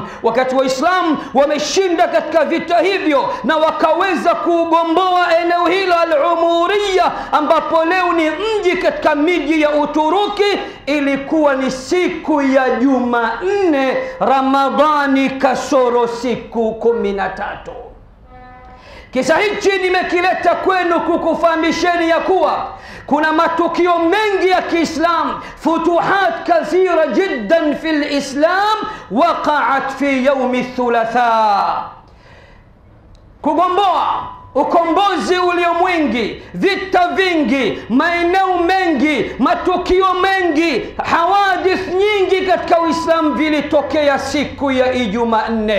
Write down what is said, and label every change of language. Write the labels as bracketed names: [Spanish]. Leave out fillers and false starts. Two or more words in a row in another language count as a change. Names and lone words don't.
[Swahili] Wakati Waislamu wameshinda katika vita hivyo na wakaweza kuugomboa eneo hilo al-Umuriyya, ambapo leo ni mji katika miji ya Uturuki, ilikuwa ni siku ya Jumanne Ramadhani kasoro siku 13. Kisa hichi nimekileta kwenu kukufahamisheni ya kuwa kuna matukio mengi ya Kiislam, [Arabic] فتوحات كثيرة جدا في الإسلام وقعت في يوم الثلاثاء. [Swahili] Kugomboa, ukombozi ulio mwingi, vita vingi, maeneo mengi, matukio mengi, hawadith nyingi katika Uislamu vilitokea siku ya Ijumanne.